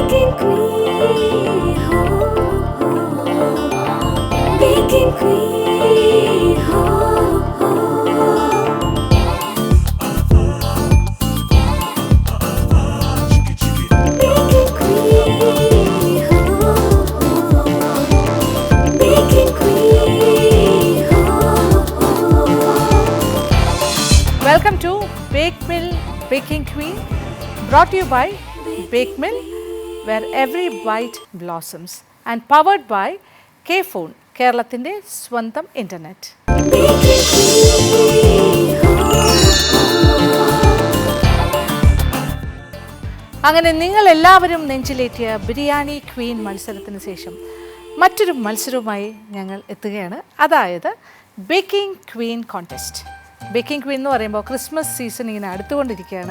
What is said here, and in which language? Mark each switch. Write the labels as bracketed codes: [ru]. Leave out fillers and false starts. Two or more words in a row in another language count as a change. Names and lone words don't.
[en] Baking Queen, ho, ho. Baking Queen, ho, ho. Baking Queen, ho, ho. Welcome to Bake Mill Baking Queen, brought to you by Bake Mill, where every bite blossoms, and powered by K-Phone, [ml] കേരളത്തിൻ്റെ സ്വന്തം ഇൻ്റർനെറ്റ്. [en] Baking Queen, ho, ho. [ml] അങ്ങനെ നിങ്ങൾ എല്ലാവരും നെഞ്ചിലേറ്റിയ ബിരിയാണി ക്വീൻ മത്സരത്തിന് ശേഷം മറ്റൊരു മത്സരവുമായി ഞങ്ങൾ എത്തുകയാണ്. അതായത് ബേക്കിംഗ് ക്വീൻ കോൺടെസ്റ്റ്. ബേക്കിംഗ് ക്വീൻ എന്ന് പറയുമ്പോൾ ക്രിസ്മസ് സീസൺ ഇങ്ങനെ അടുത്തുകൊണ്ടിരിക്കുകയാണ്.